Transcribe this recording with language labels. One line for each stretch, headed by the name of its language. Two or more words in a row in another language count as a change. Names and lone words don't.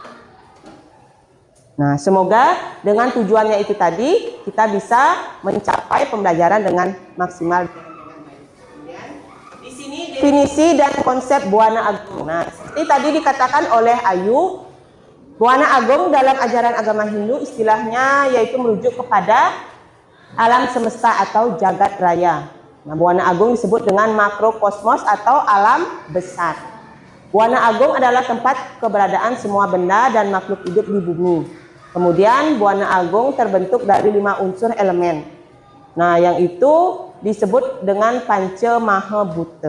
Indonesian: Nah, semoga dengan tujuannya itu tadi kita bisa mencapai pembelajaran dengan maksimal. Di sini definisi dan konsep Buana Agung. Nah, seperti tadi dikatakan oleh Ayu, Buana Agung dalam ajaran agama Hindu istilahnya yaitu merujuk kepada alam semesta atau jagat raya. Nah, Buana Agung disebut dengan makrokosmos atau alam besar. Buana Agung adalah tempat keberadaan semua benda dan makhluk hidup di bumi. Kemudian Buana Agung terbentuk dari 5 unsur elemen. Nah, yang itu disebut dengan Panca Maha Bhuta.